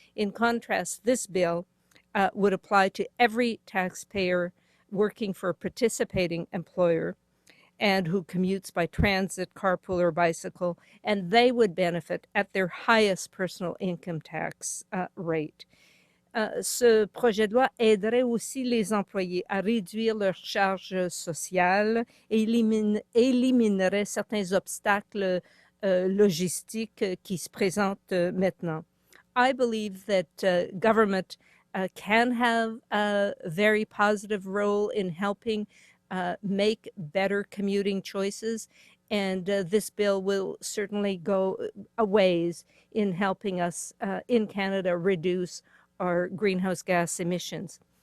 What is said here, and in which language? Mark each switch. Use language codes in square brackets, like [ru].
[en] In contrast, this bill would apply to every taxpayer working for a participating employer and who commutes by transit, carpool, or bicycle, and they would benefit at their highest personal income tax rate. [fr] Ce projet de loi aiderait aussi les employés à réduire leurs charges sociales et éliminerait certains obstacles logistiques qui se présentent maintenant. [en] I believe that government can have a very positive role in helping make better commuting choices, and this bill will certainly go a ways in helping us in Canada reduce our greenhouse gas emissions.